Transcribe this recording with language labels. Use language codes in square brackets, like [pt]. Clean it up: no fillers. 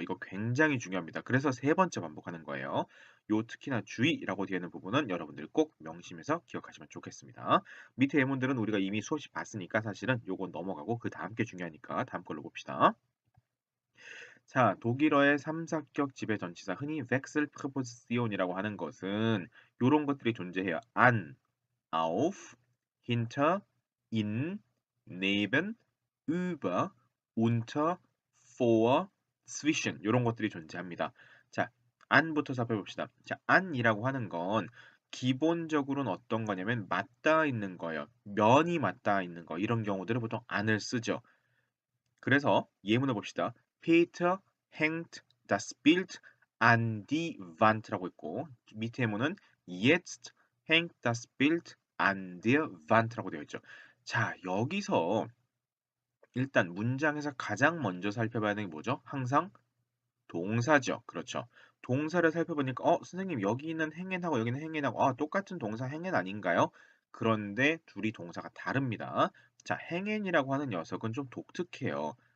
[ko] 이거 굉장히 중요합니다. 그래서 세 번째 반복하는 거예요. 요 특히나 주의라고 되어 있는 부분은 여러분들 꼭 명심해서 기억하시면 좋겠습니다. 밑에 예문들은 우리가 이미 수없이 봤으니까 사실은 요건 넘어가고 그 다음 게 중요하니까 다음 걸로 봅시다. 자, 독일어의 3, 4격 지배 전치사 흔히 Wechselpräposition이라고 하는 것은 요런 것들이 존재해요. an, auf, hinter, in, neben, über, unter, vor, zwischen 요런 것들이 존재합니다. 자, an부터 살펴봅시다. 자, an이라고 하는 건 기본적으로는 어떤 거냐면 맞닿아 있는 거예요. 면이 맞닿아 있는 거. 이런 경우들은 보통 an을 쓰죠. 그래서 예문을 봅시다. [de] Peter hängt das Bild an die Wand [ko] 라고 있고 밑에 예문은 [de] Jetzt hängt das Bild an der Wand [ko] 라고 되어 있죠. 자, 여기서 일단 문장에서 가장 먼저 살펴봐야 되는 게 뭐죠? 항상 동사죠. 그렇죠. 동사를 살펴보니까 선생님 여기 있는 행엔하고 여기는 행엔하고 똑같은 동사 행엔 아닌가요? 그런데 둘이 동사가 다릅니다. 자, 행엔이라고 하는 녀석은 좀 독특해요.